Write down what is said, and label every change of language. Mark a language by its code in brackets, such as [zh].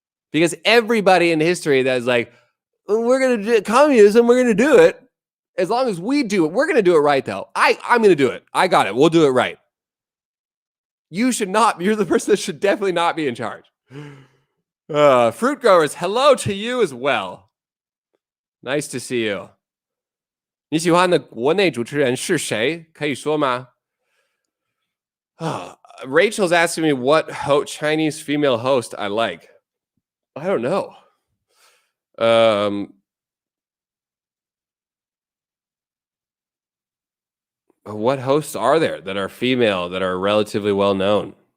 [en] Because everybody in history that is like, we're going to do communism, we're going to do it. As long as we do it, we're going to do it right, though. I'm going to do it. I got it. We'll do it right. You should not. You're the person that should definitely not be in charge. Fruit growers, hello to you as well. Nice to see you. [zh] 你喜欢的国内主持人是谁？可以说吗？ [en] Rachel's asking me what Chinese female host I like. I don't know. What hosts are there that are female, that are relatively well known?